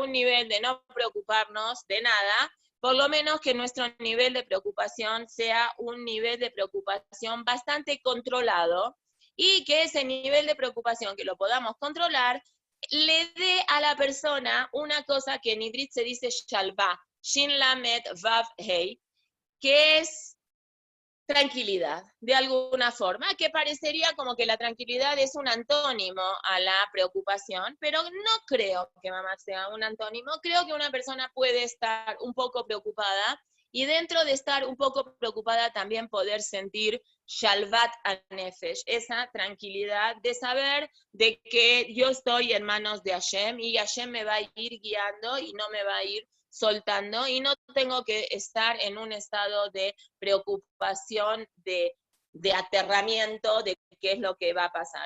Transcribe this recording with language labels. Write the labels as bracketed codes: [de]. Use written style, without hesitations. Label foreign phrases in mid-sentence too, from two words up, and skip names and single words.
[es] un nivel de no preocuparnos de nada, por lo menos que nuestro nivel de preocupación sea un nivel de preocupación bastante controlado, y que ese nivel de preocupación, que lo podamos controlar, le dé a la persona una cosa que en hibrid se dice shalva, [he] שין למד וו הא, [es] que es tranquilidad, de alguna forma, que parecería como que la tranquilidad es un antónimo a la preocupación, pero no creo que mamá sea un antónimo. Creo que una persona puede estar un poco preocupada, y dentro de estar un poco preocupada también poder sentir [he] שלוות הנפש, [es] esa tranquilidad de saber de que yo estoy en manos de Hashem y Hashem me va a ir guiando y no me va a ir soltando y no tengo que estar en un estado de preocupación, de aterramiento, de qué es lo que va a pasar.